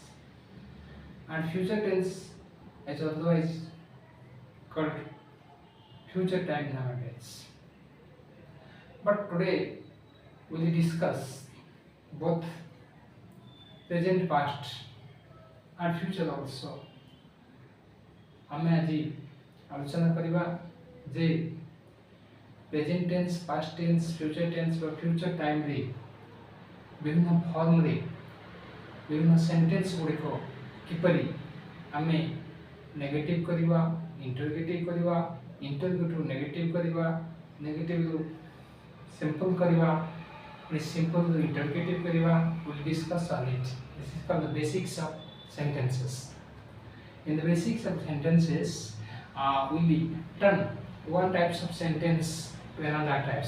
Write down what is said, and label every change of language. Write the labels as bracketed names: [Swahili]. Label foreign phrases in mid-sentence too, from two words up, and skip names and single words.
[English] And future tense is otherwise called future time nowadays. But today we will discuss both present, past and future also. [Odia] ଆମେ ଆଜି ଆଲୋଚନା କରିବା ଯେ [English] present tense, past tense, future tense [Odia] ବା [English] future timeରେ [Odia] ବିଭିନ୍ନ ଫର୍ମରେ ବିଭିନ୍ନ ସେଣ୍ଟେନ୍ସ ଗୁଡ଼ିକ କିପରି ଆମେ ନେଗେଟିଭ୍ କରିବା, ଇଣ୍ଟରଗେଟିଭ୍ କରିବା, [English] interrogative negative [Odia] କରିବା, ନେଗେଟିଭ୍ରୁ simple kariba, [English] simple interrogative [Odia] kariba. [English] We'll discuss on it. This is called the basics of sentences. In the basics of sentences, we'll turn one types of sentence to another types.